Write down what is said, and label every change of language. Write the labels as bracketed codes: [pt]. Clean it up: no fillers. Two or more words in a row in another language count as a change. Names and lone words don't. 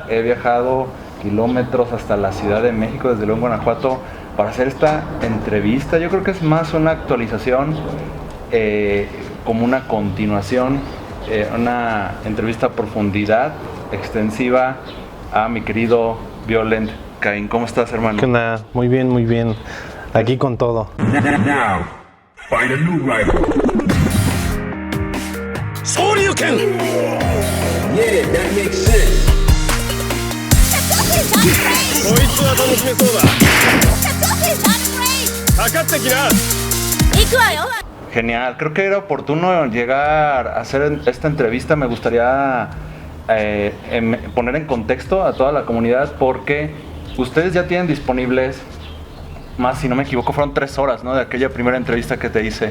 [es] He viajado kilómetros hasta la Ciudad de México, desde León, Guanajuato, para hacer esta entrevista. Yo creo que es más una actualización, como una continuación, una entrevista a profundidad, extensiva a mi querido Violent Cain. ¿Cómo estás, hermano? ¿Qué onda? Muy bien, muy bien. Aquí con todo. [en] Now, find a new rival. Shoryuken! Yeah, that makes sense. [ja] こいつは楽しめそうだ。かかってきな。行くわよ。 [es] Genial, creo que era oportuno llegar a hacer esta entrevista. Me gustaría poner en contexto a toda la comunidad, porque ustedes ya tienen disponibles, más si no me equivoco, fueron 3 horas, ¿no? De aquella primera entrevista que te hice.